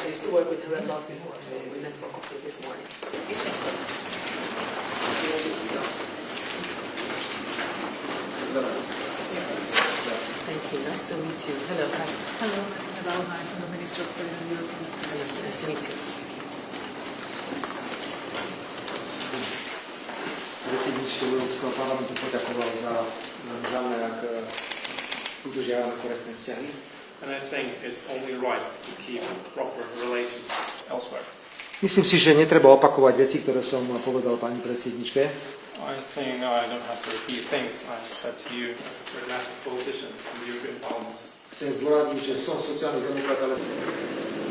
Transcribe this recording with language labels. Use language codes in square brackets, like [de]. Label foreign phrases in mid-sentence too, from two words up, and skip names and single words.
[en] I used to work with her a lot before, so we met for coffee this morning. Thank you. Nice to meet you. Hello. Hi. Hello, Madam Alhaj, I'm the Minister of Trade and European Affairs. Hello. Nice to meet you. [sk] Predsedničke Európskeho parlamentu poďakoval za zámer, ak udržiavame korektné vzťahy. [en] And I think it's only right to keep proper relations elsewhere. [sk] Myslím si, že netreba opakovať veci, ktoré som povedal pani predsedničke. [en] I think I don't have to repeat things I said to you as a pragmatic politician in the European Parliament. [sk] Chcem zdôrazniť, že som sociálny demokrat, ale